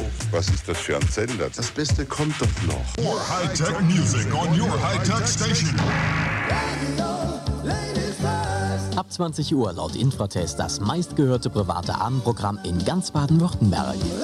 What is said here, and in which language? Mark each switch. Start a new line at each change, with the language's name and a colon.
German: Was ist das für ein Sender? Das Beste kommt doch noch.
English: More high-tech music on your high-tech station.
German: Ab 20 Uhr laut Infratest das meistgehörte private Abendprogramm in ganz Baden-Württemberg.